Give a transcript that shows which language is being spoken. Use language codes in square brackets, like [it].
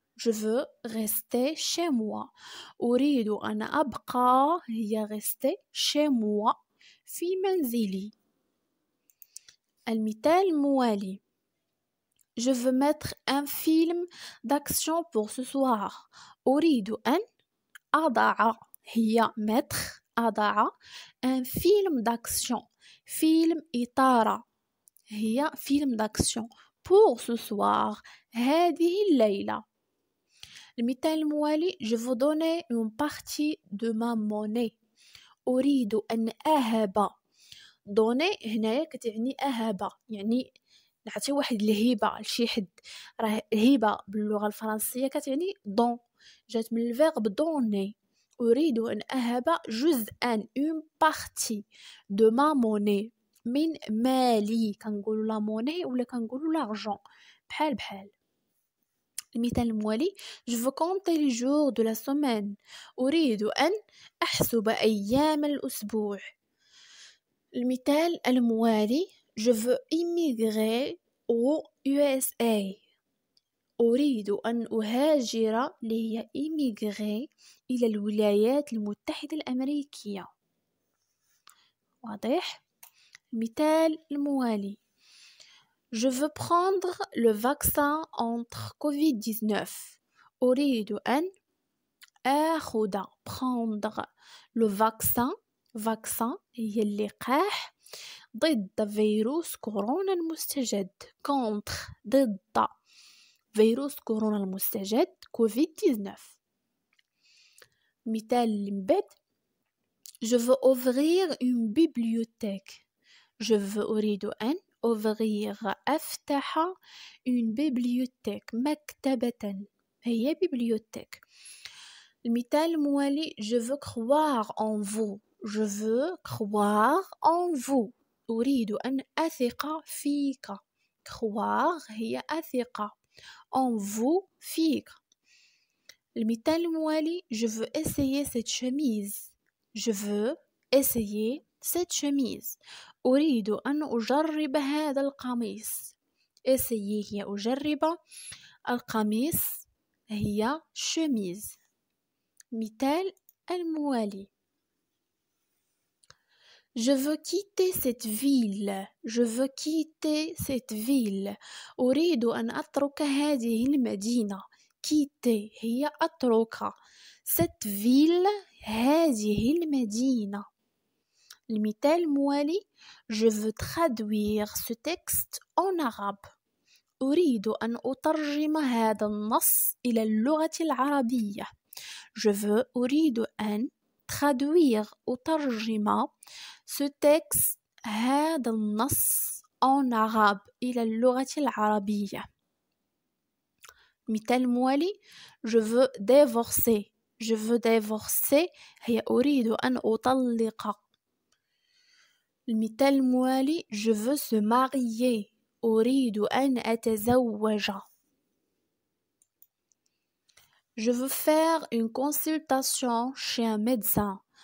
[fr] je veux rester chez moi. [ar] أريد أن أبقى هي [fr] rester chez moi [ar] في منزلي. المثال الموالي [fr] je veux mettre un film d'action pour ce soir. [ar] أريد أن أضع هي [fr] mettre [ar] أضع [fr] un film d'action. [ar] فيلم إطارة هي [fr] film d'action pour ce soir [ar] هذه الليلة. المثال الموالي [fr] je veux donner une partie de ma monnaie. [ar] أريد أن أهب. donner هنايا كتعني أهب، يعني نعطي واحد الهبة لشي حد. راه الهبة باللغة الفرنسية كتعني don، جات من الفيرب donner. أريد أن أهب جزءا [fr] une partie de ma monnaie [ar] من مالي. كنقولوا لا موني ولا كنقولوا لارجون بحال بحال. المثال الموالي [fr] je veux compter les jours de la semaine. [ar] أريد أن أحسب أيام الأسبوع. المثال الموالي [fr] je veux immigrer aux USA. [ar] أريد أن أهاجر اللي هي immigrer إلى الولايات المتحدة الأمريكية. واضح؟ المثال الموالي [fr] je veux prendre le vaccin contre Covid-19. [ar] أريد أن آخذ [fr] prendre le vaccin [ar] هي اللقاح ضد فيروس كورونا المستجد. contre ضد فيروس كورونا المستجد Covid-19. مثال اللي من بعد [fr] je veux ouvrir une bibliothèque. je veux [ar] أريد أن [fr] ouvrir [ar] أفتح [fr] une bibliothèque [ar] مكتبة هي [fr] bibliothèque. [ar] المثال الموالي [fr] je veux croire en vous. je veux croire en vous. [ar] أريد أن أثق فيك. [fr] croire [ar] هي أثق [fr] en vous [ar] فيك. المثال الموالي [fr] je veux essayer cette chemise. je veux essayer cette chemise. [ar] أريد أن أجرب هذا القميص. [fr] essayer [ar] هي أجرب، القميص هي [fr] chemise. [ar] مثال الموالي. [fr] Je veux quitter cette ville. Je veux quitter cette ville. [ar] أريد أن أترك هذه المدينة. [fr] quitter [ar] هي أترك. [fr] cette ville [ar] هذه المدينة. المثال الموالي [fr] Je veux traduire ce texte en arabe. [ar] أريد أن أترجم هذا النص إلى اللغة العربية. [fr] Je veux [ar] أريد أن [fr] traduire [ar] أترجم [fr] ce texte [ar] هذا النص [fr] en arabe [ar] إلى اللغة العربية. مثال موالي [fr] Je veux divorcer. Je veux divorcer [ar] هي أريد أن أطلق. المثال الموالي [fr] Je veux se marier. [ar] أريد أن أتزوج. [fr] Je veux faire une consultation chez un médecin.